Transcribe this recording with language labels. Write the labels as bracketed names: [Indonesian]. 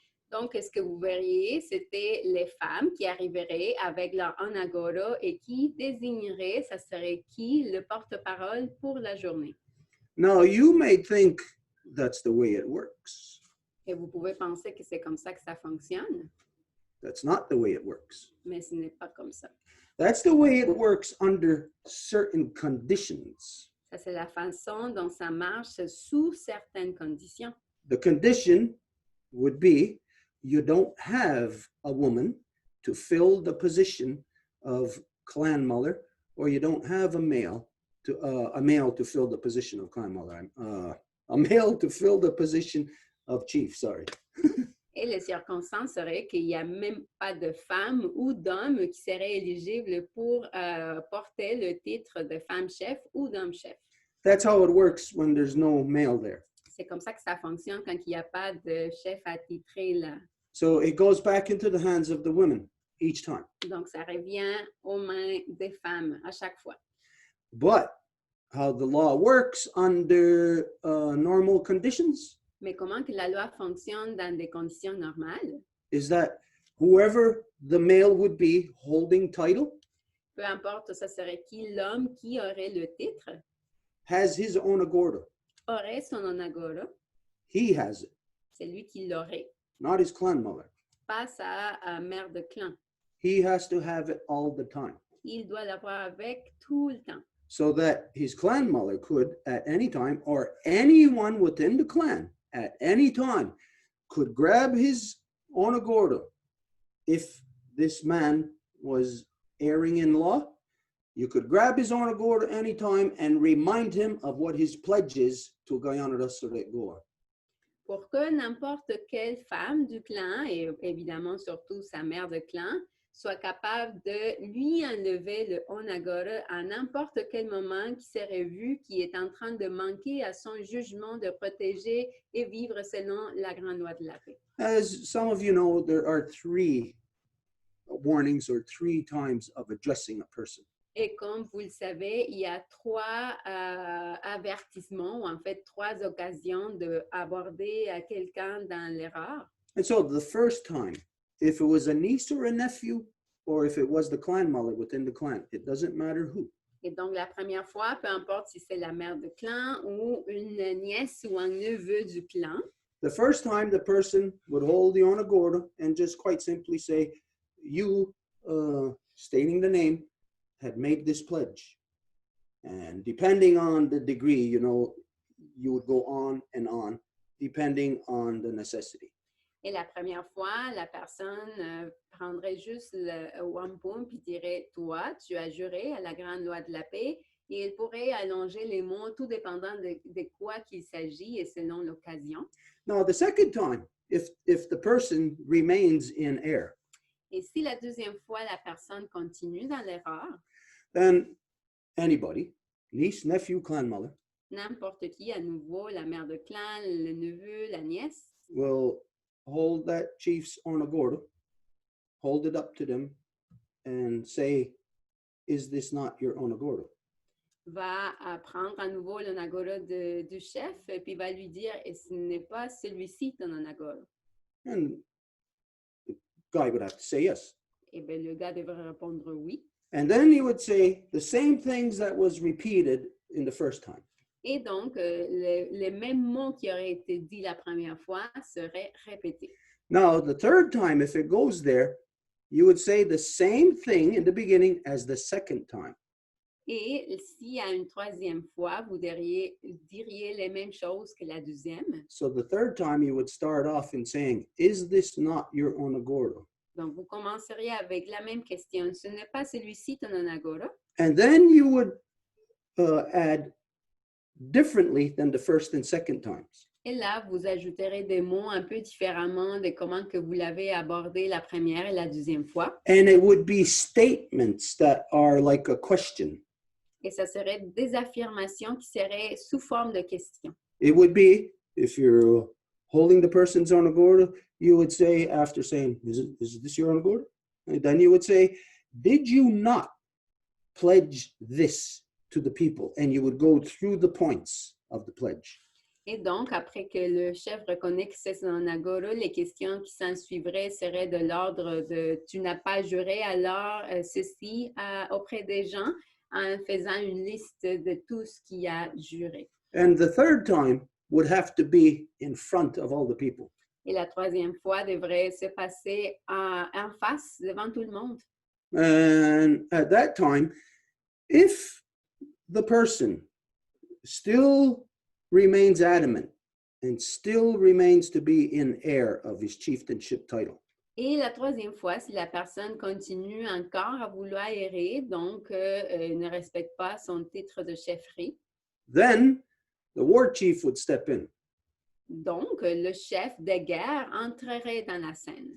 [French] Donc, ce que vous verriez, c'était les femmes qui arriveraient avec leur onagoro et qui désigneraient, ça serait qui, le porte-parole pour la journée. [English] Now, you may think that's the way it works. [French] Et vous pouvez penser que c'est comme ça que ça fonctionne, [English] That's not the way it works. [French] mais ce n'est pas comme ça. [English] That's the way it works under certain conditions. [French] Ça, c'est la façon dont ça marche sous certaines conditions. [English] The condition would be you don't have a woman to fill the position of clan mother, or you don't have a male to fill the position of clan mother. A male to fill the position of chief, sorry. [French] Et les circonstances seraient qu'il n'y a même pas de femme ou d'homme qui serait éligible pour porter le titre de femme-chef ou d'homme-chef. [English] That's how it works when there's no male there. [French] C'est comme ça que ça fonctionne quand il n'y a pas de chef attitré là. [English] So it goes back into the hands of the women each time. [French] Donc, ça revient aux mains des femmes à chaque fois. [English] But how the law works under normal conditions [French] Mais comment que la loi fonctionne dans des conditions normales? [English] is that whoever the male would be holding title [French] Peu importe, ça serait qui l'homme qui aurait le titre, [English] has his own agordo. [French] aurait son onagoro, [English] He has it, [French] c'est lui qui l'aurait, [English] not his clan mother. [French] pas sa mère de clan. [English] He has to have it all the time. [French] Il doit l'avoir avec tout le temps. [English] So that his clan mother could at any time, or anyone within the clan at any time, could grab his onagordo. If this man was erring in law, you could grab his onagordo anytime and remind him of what his pledge is to Guyana Goa. [French] Pour que n'importe quelle femme du clan, et évidemment surtout sa mère de clan, soit capable de lui enlever le onagoro à n'importe quel moment qui serait vu qu'il est en train de manquer à son jugement de protéger et vivre selon la grande loi de la paix. [English] As some of you know, there are 3 warnings or 3 times of addressing a person. [French] Et comme vous le savez, il y a 3 avertissements, ou en fait 3 occasions d'aborder quelqu'un dans l'erreur. [English] And so the first time, if it was a niece or a nephew, or if it was the clan mother within the clan, it doesn't matter who. [French] Et donc, la première fois, peu importe si c'est la mère de clan ou une nièce ou un neveu du clan, [English] The first time the person would hold the onagordo and just quite simply say, you, stating the name, had made this pledge. And depending on the degree, you know, you would go on, depending on the necessity. [French] et la première fois, la personne prendrait juste le wampum puis dirait, toi, tu as juré à la grande loi de la paix, et il pourrait allonger les mots tout dépendant de quoi qu'il s'agit et selon l'occasion. [English] Now, the second time, if the person remains in error, [French] Et si la deuxième fois, la personne continue dans l'erreur, [English] then anybody, niece, nephew, clan mother, [French] n'importe qui, à nouveau, la mère de clan, le neveu, la nièce, [English] will hold that chief's onagordo, hold it up to them, and say, is this not your onagordo? [French] va prendre à nouveau l'onagoro du chef et puis va lui dire, et ce n'est pas celui-ci ton onagoro. [English] And the guy would have to say yes. [French] Et bien, le gars devrait répondre oui. [English] And then he would say the same things that was repeated in the first time. [French] Et donc, les mêmes mots qui auraient été dits la première fois seraient répétés. [English] Now, the third time, if it goes there, you would say the same thing in the beginning as the second time. [French] Et si à une troisième fois, vous diriez les mêmes choses que la deuxième, [English] So the third time, you would start off in saying, is this not your onagordo? [French] donc vous commenceriez avec la même question. Ce n'est pas celui-ci ton onagoro. [English] And then you would add differently than the first and second times. [French] Et là, vous ajouterez des mots un peu différemment de comment que vous l'avez abordé la première et la deuxième fois. [English] And it would be statements that are like a question. [French] Et ça serait des affirmations qui seraient sous forme de questions. [English] It would be, if you're holding the person's onagordo, you would say, after saying, is this your onagordo? And then you would say, did you not pledge this to the people? And you would go through the points of the pledge. [French] Et donc, après que le chef reconnaît que c'est son agora, les questions qui s'en suivraient seraient de l'ordre de « tu n'as pas juré, alors ceci auprès des gens » en faisant une liste de tout ce qu'il a juré. [English] And the third time would have to be in front of all the people. [French] Et la troisième fois devrait se passer en face, devant tout le monde. [English] And at that time, if the person still remains adamant and still remains to be in heir of his chieftainship title, [French] Et la troisième fois, si la personne continue encore à vouloir errer, donc ne respecte pas son titre de chefferie, [English] then the war chief would step in [French] donc le chef de guerre entrerait dans la scène